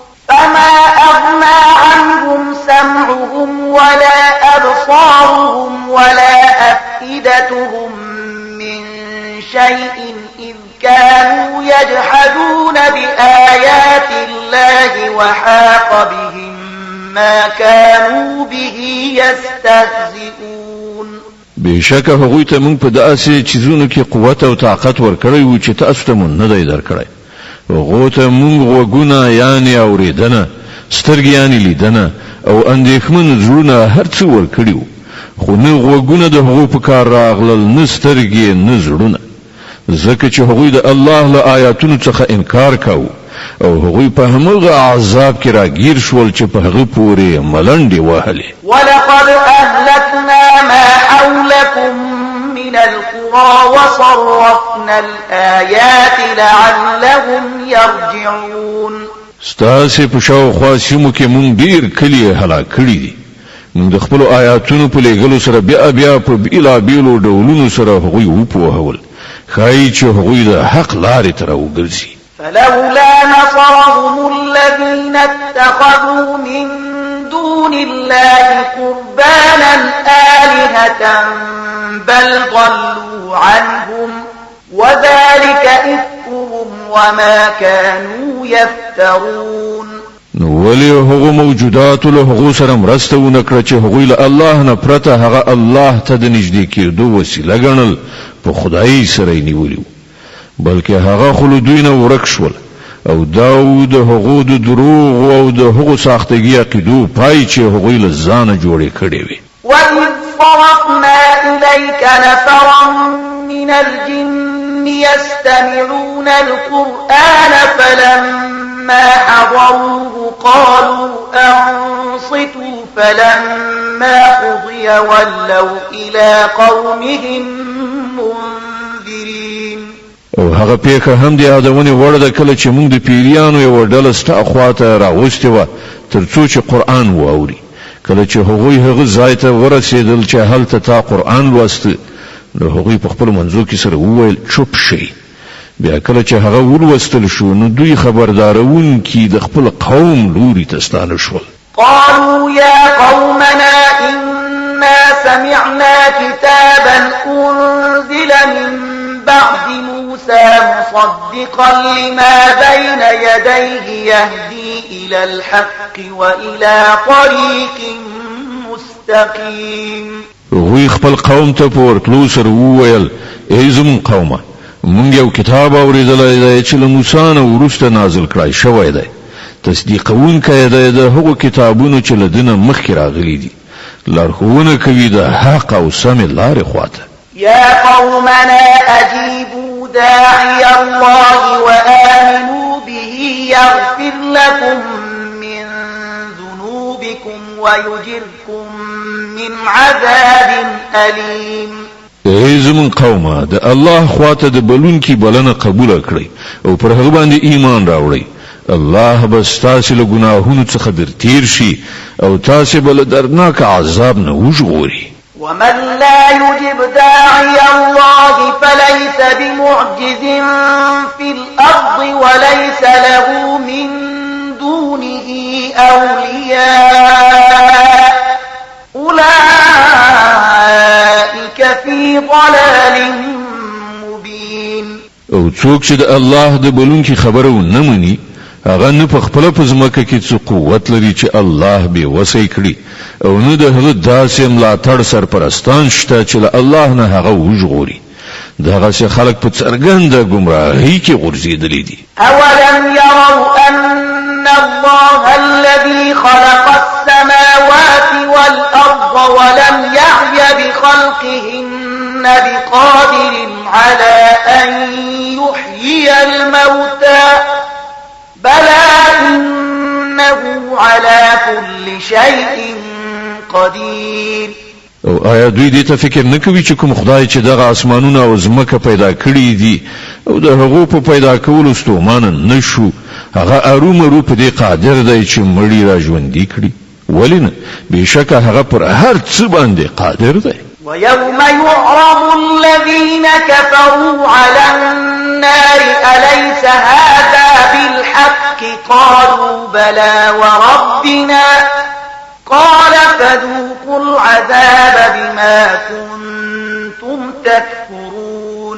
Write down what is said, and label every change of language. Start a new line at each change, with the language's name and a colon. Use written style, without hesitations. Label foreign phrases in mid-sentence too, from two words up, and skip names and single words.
Arabic: ولا أفئدتهم من شيء إذ كانوا يجحدون بآيات الله وحاق بهم ما كانوا به يستهزئون
Pashto: بشک هغوی ته موږ په داسې چیزونو کې قوت او طاقت ورکړی و چې تاسو ته مونږ نه دی درکړی هغو ته موږ غوږونه یعنی اوریدنه سترګې یعنی لیدنه او اندېښمن زړونه هر څه ورکړي وو خو نه غوږونه د هغو په کار راغلل نه سترګې نه زړونه ځکه چې هغوی د الله له آیاتونو څخه انکار کاوه او هغوی په همغه عذاب کې راګیر شول چې په هغه پورې ملنډې وهلې
Arabic: ولقد أهلكنا ما حولكم من القرى وصرفنا الآيات لعلهم يرجعون
Pashto: ستاسې په شاوخوا سیمو کې مونږ ډېر کلي هلاک کړي دي مونږ د خپلو آیاتونو په لیږلو سره بیا په بېلابېلو ډولونو سره هغوی وپوهول ښایي چې هغوی د حق لارې ته راوګرځي
Arabic: فلولا نصرهم الذين اتخذوا من دون الله قربانا آلهة بل ضلوا عنهم وذلك إفكهم وما كانوا يفترون
Pashto: نو ولی هغو موجودات له هغو سره مرسته ونه کړه چې هغوی له الله نه پرته هغه الله ته د نږدې کېدو وسیله ګڼل په خدای سره یې نیولي بلکې هغه خو له دوی نه ورک شول او دا د هغو د دروغ او د هغو ساختګي عقیدو پای چې هغوی له ځانه جوړې کړې وي
Arabic: وَإِذْ صَرَفْنَا إِلَيْكَ نَفَرًا مِنَ الْجِنِّ يَسْتَمِعُونَ الْقُرْآنَ فَلَمَّا حَضَرُوهُ قَالُوا أَنصِتُوا فَلَمَّا قُضِيَ وَلَّوْا إِلَى قَوْمِهِمْ مُنذِرِينَ
Pashto: او هغه پیښه هم د یادونې وړ ده کله چې موږ د پیریانو یو ډله ستا خواته راوستې وه تر څو چې قرآن واوري کله چې هغوی هغه ځای ته ورسېدل چې هلته تا قرآن لوسته نو هغوی په خپلو منځو کې سره وویل چوپ شئ بیا کله چې هغه ولوستل شو نو دوی خبردارونکي د خپل قوم لوري ته ستانه شول
Arabic: قالوا يا قومنا إنا سمعنا كتابا أنزل من بعد موسى مصدقا لما بين يديه يهدي إلى الحق وإلى طريق مستقيم
Pashto: هغوی خپل قوم ته په ورتلو سره وویل ای زموږ قومه موږ یو کتاب اورېدلی دی چې له موسی نه وروسته نازل کړی شوی دی تصدیقونکی دی د هغو کتابونو چې له ده نه مخکې راغلي دي لارښوونه کوي د حق او سمې لارې خواته
Arabic: يا قومنا أجيبوا داعي الله وآمنوا به يغفر لكم من ذنوبكم ويجركم من عذاب أليم
Pashto: ای زمون قومه د الله خواته د بلونکي بلنه قبول کړئ او پر هغه باندې ایمان راوړئ الله به ستاسو له ګناهونو څخه درتیر شي او تاسو بل درناک عذاب نه وژغوري
Arabic: ومن لا يجب داعي الله فليس بمعجز في الأرض وليس له من دونه أولياء أولئك في ضلال مبين
Pashto: او څوک چې د الله د بلونکي خبره ونه مني هغه نه په خپل په ځمکه کې څه قوت لري چې الله به وسې کړي او نه د هغه داسې ملاتړ سرپرستان شته چې له الله نه هغه وژغوري دغه چې خلک په څرګنده گمراهۍ کې غورځېدلي دي.
Arabic: اولم يروا ان الله الذي خلق السماوات والارض ولم يعي بخلقهن بقادر على ان يحيي الموتى بلى انه على كل شيء قدير.
Pashto: او آیا دوی دې ته فکر نه کوي چې کوم خدای چې دغه اسمانونه او زمکه پیدا کړی دي او د هغو په پیدا کولو ستومانه نشو هغه ارومرو په دې قادر دی چې مړی را ژوندي کړي؟ ولې نه؟ بېشکه هغه پر هر څه باندې قادر دی.
Arabic: ويوم يعرض الذين كفروا على النار أليس هذا بالحق قالوا بلى وربنا قال فذوقوا العذاب بما كنتم تكفرون.